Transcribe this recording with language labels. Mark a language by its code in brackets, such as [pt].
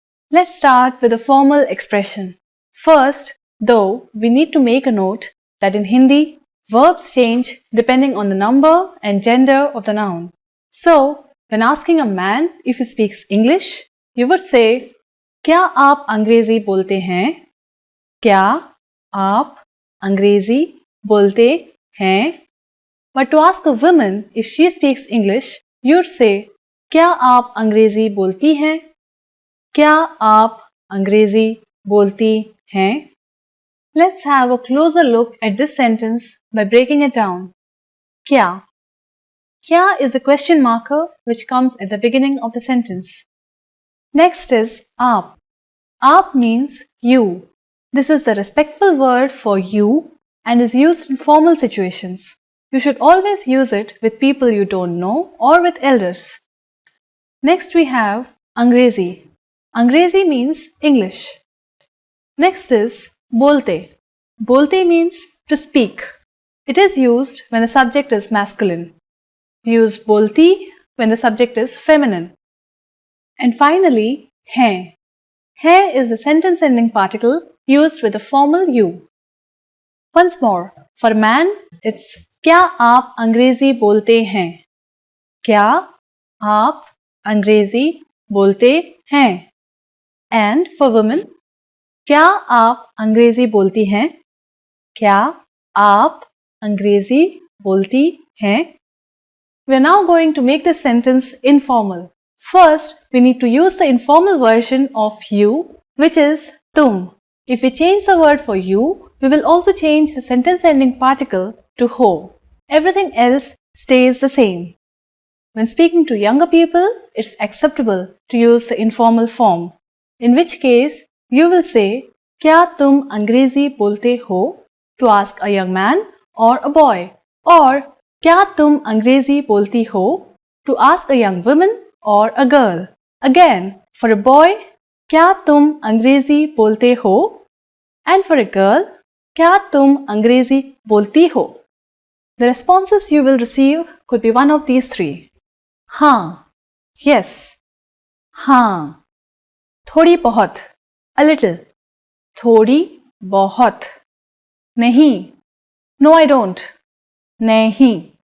[en] Let's start with a formal expression. First, though, we need to make a note that in Hindi, verbs change depending on the number and gender of the noun. So, when asking a man if he speaks English, you would say, [hi] क्या आप अंग्रेजी बोलते हैं? क्या आप अंग्रेजी बोलते हैं? [en] But to ask a woman if she speaks English, you'd say, [hi] क्या आप अंग्रेजी बोलती हैं? क्या आप अंग्रेजी बोलती हैं? [en] Let's have a closer look at this sentence by breaking it down. [hi] क्या? [en] Kya is a question marker which comes at the beginning of the sentence. Next is aap. Aap means you. This is the respectful word for you and is used in formal situations. You should always use it with people you don't know or with elders. Next we have Angrezi. Angrezi means English. Next is bolte. Bolte means to speak. It is used when the subject is masculine. Use bolti when the subject is feminine. And finally, hai. Hai is a sentence ending particle used with the formal you. Once more, for a man, it's [hi] क्या आप अंग्रेजी बोलते हैं? क्या आप अंग्रेजी बोलते हैं? [en] And for women, [hi] क्या आप अंग्रेजी बोलती हैं? क्या आप अंग्रेजी बोलती हैं? [en] We are now going to make this sentence informal. First, we need to use the informal version of you, which is tum. If we change the word for you, we will also change the sentence ending particle to ho. Everything else stays the same. When speaking to younger people, it's acceptable to use the informal form. In which case, you will say, [hi] क्या तुम अंग्रेजी बोलते हो? [en] To ask a young man or a boy. Or, [hi] क्या तुम अंग्रेजी बोलती हो? [en] To ask a young woman or a girl. Again, for a boy, [hi] क्या तुम अंग्रेजी बोलते हो? [en] And for a girl, [hi] क्या तुम अंग्रेजी बोलती हो? [en] The responses you will receive could be one of these three. [hi] हाँ, yes, हाँ, थोड़ी बहुत, [en] a little, [hi] थोड़ी बहुत, नहीं, [en] no I don't, [hi] नहीं.